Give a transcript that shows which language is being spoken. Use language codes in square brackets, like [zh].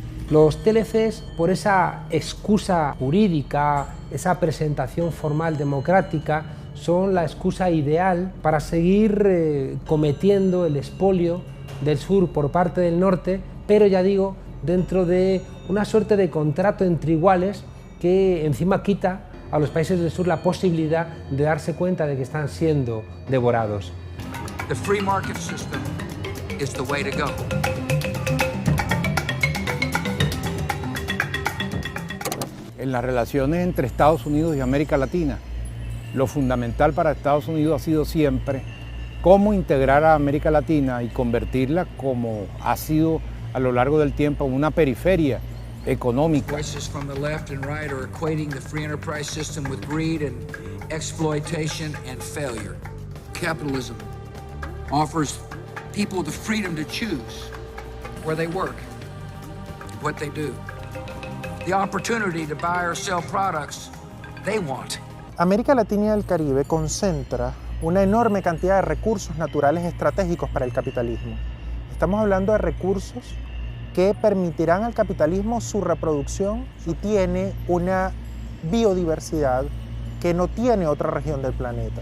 [es] Los TLCs, por esa excusa jurídica, esa presentación formal democrática, son la excusa ideal para seguir cometiendo el expolio del sur por parte del norte, pero ya digo, dentro de una suerte de contrato entre iguales que encima quita a los países del sur la posibilidad de darse cuenta de que están siendo devorados. [en] The free market system is the way to go. [es] En las relaciones entre Estados Unidos y América Latina, lo fundamental para Estados Unidos ha sido siempre cómo integrar a América Latina y convertirla, como ha sido a lo largo del tiempo, en una periferia económica. [en] Voices from the left and right are equating the free enterprise system with greed and exploitation and failure. Capitalism offers people the freedom to choose where they work, what they do, the opportunity to buy or sell products they want. [es] América Latina y el Caribe concentra una enorme cantidad de recursos naturales estratégicos para el capitalismo. Estamos hablando de recursos que permitirán al capitalismo su reproducción y tiene una biodiversidad que no tiene otra región del planeta.